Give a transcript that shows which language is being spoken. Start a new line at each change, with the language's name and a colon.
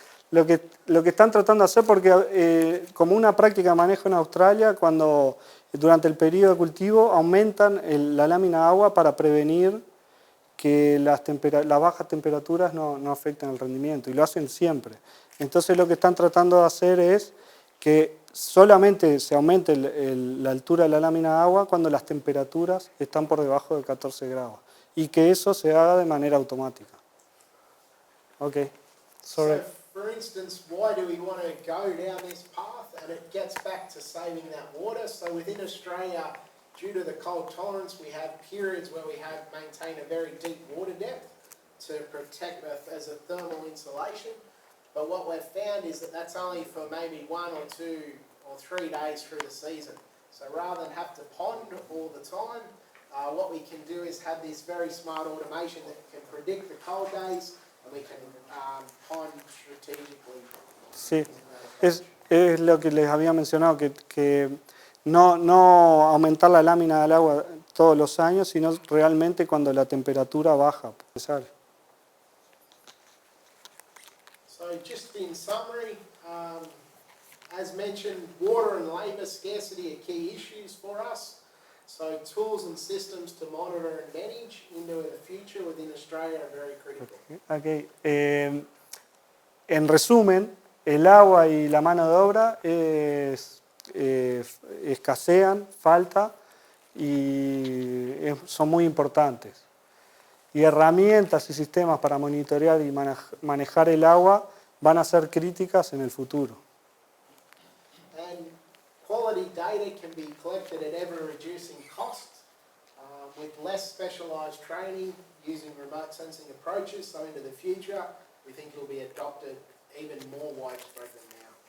Spanish: Lo que están tratando de hacer, porque como una práctica de manejo en Australia, cuando durante el periodo de cultivo aumentan la lámina de agua para prevenir que las bajas temperaturas no afecten el rendimiento, y lo hacen siempre. Entonces lo que están tratando de hacer es que solamente se aumente la altura de la lámina de agua cuando las temperaturas están por debajo de 14 grados, y que eso se haga de manera automática.
English: Okay, sorry. So for instance, why do we want to go down this path? And it gets back to saving that water. So within Australia, due to the cold tolerance, we have periods where we maintain a very deep water depth to protect as a thermal insulation. But what we've found is that that's only for maybe 1 or 2 or 3 days through the season. So rather than have to pond all the time, what we can do is have this very smart automation that can predict the cold days, and we can pond strategically.
Spanish: Sí, es lo que les había mencionado, que no aumentar la lámina del agua todos los años, sino realmente cuando la temperatura baja.
English: So just in summary, as mentioned, water and labour scarcity are key issues for us. So tools and systems to monitor and manage into the future within Australia are very critical. Okay.
Spanish: En resumen, el agua y la mano de obra escasean, falta, y son muy importantes. Y herramientas y sistemas para monitorear y manejar el agua van a ser críticas en el futuro.
English: And quality data can be collected at ever-reducing cost with less specialised training using remote sensing approaches. So into the future, we think it will be adopted even more widespread than now.